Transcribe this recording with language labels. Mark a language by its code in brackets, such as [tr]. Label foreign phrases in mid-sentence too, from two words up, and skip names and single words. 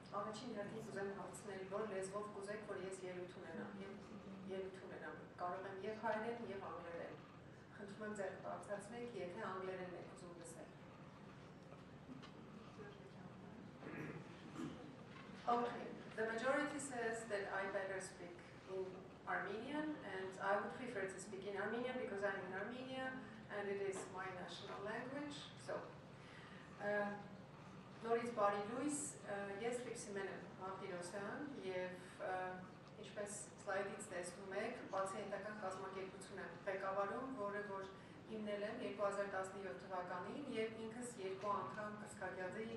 [hy] Առաջին հերթին կուզեմ հարցնել, որ լեզվով կուզեք, որ ես ելույթ ունենամ, կարող եմ և հայերեն, և անգլերեն։ Խնդրում եմ ձեռք բարձրացնեք, եթե անգլերենն եք ուզում լսել։ [en] Okay, the majority says that I better speak in Armenian, and I would prefer to speak in Armenian because I'm in Armenia, and it is my national language, so. [hy] Նորից բարի լույս, ես Լիպսիմեն եմ Մարտիրոսյան և ինչպես սլայդից տեսնում եք, պացիենտական կազմակերպություն եմ ղեկավարում, որը որ հիմնել եմ 2017 թվականին և ինքս 2 անգամ կրծքագեղձի